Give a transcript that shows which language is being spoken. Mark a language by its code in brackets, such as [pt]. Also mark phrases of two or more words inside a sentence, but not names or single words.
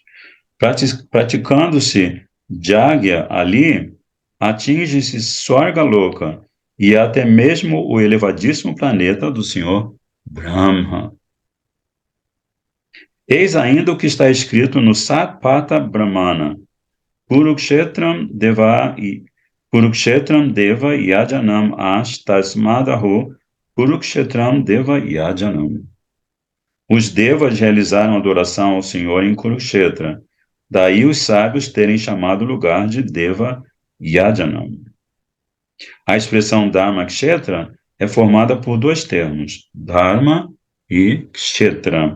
[pt] Praticando-se Jagya ali, atinge-se [sa] Swarga Loka [pt] e até mesmo o elevadíssimo planeta do Senhor Brahma. Eis ainda o que está escrito no Satpata Brahmana. [sa] Kurukshetram Deva Yajanam Ash Tasmadahu Kurukshetram Deva Yajanam. [pt] Os devas realizaram adoração ao Senhor em Kurukshetra. Daí os sábios terem chamado o lugar de [sa] Deva Yajanam. [pt] A expressão [sa] Dharma Kshetra [pt] é formada por dois termos, Dharma e Kshetra.